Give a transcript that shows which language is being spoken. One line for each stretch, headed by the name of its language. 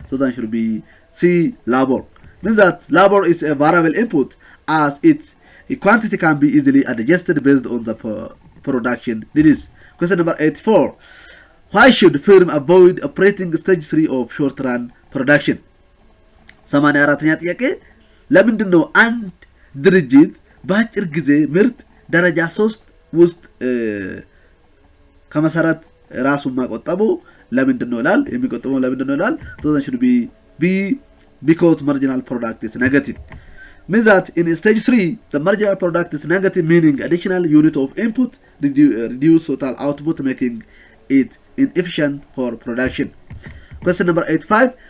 English: So that should be C, labor. Means that labor is a variable input as its quantity can be easily adjusted based on the production needs. Question number 84. Why should firm avoid operating stage 3 of short run production?
Amharic: 84ኛ ጥያቄ ለምንድን ነው አንድ ድርጅት በአጭር ጊዜ ምርት ደረጃ 3 ውስጥ ከመሰረት ራሱን ማቆጠቡ ለምንድን ነው ይላል? የሚቆጠበው ለምንድን ነው ይላል?
English: So that should be because marginal product is negative. Means that in stage 3 the marginal product is negative, meaning additional unit of input reduce total output, making it inefficient for production. Question number 85.